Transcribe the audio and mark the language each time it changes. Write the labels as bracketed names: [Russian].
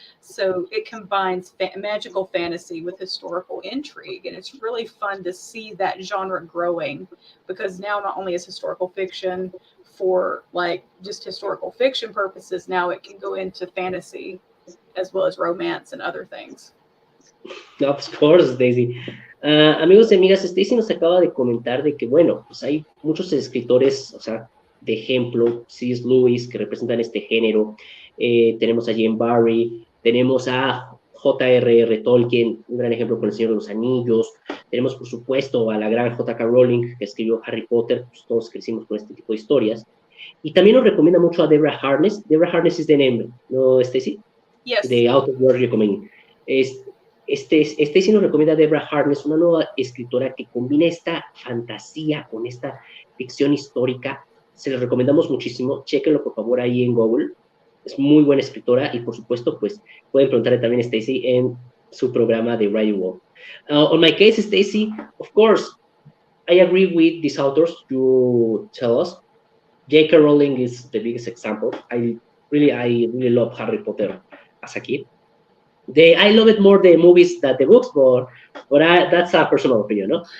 [English] So it combines magical fantasy with historical intrigue, and it's really fun to see that genre growing, because now not only is historical fiction for just historical fiction purposes, now it can go into fantasy as well as romance and other things. Of course, Daisy. [Spanish] Amigos y amigas, Stacy nos acaba de comentar de que, bueno, pues hay muchos escritores, de ejemplo, C.S. Lewis, que representan este género. Tenemos a Jane Barrie, tenemos a J.R.R. Tolkien, un gran ejemplo con El Señor de los Anillos. Tenemos, por supuesto, a la gran J.K. Rowling, que escribió Harry Potter. Pues todos crecimos con este tipo de historias. Y también nos recomienda mucho a Deborah Harkness. [English] Deborah Harkness is the name, ¿no, Stacy? Yes. The author you're recommending. [Spanish] Stacy nos recomienda a Deborah Harkness, una nueva escritora que combina esta fantasía con esta ficción histórica. Se les recomendamos muchísimo. Chéquenlo, por favor, ahí en Google. Es muy buena escritora y, por supuesto, pues pueden preguntarle también a Stacy en su programa de Writing World. [English] On my case, Stacy, of course, I agree with these authors you tell us. J.K. Rowling is the biggest example. I really love Harry Potter as a kid. I love it more the movies than the books, that's a personal opinion, no?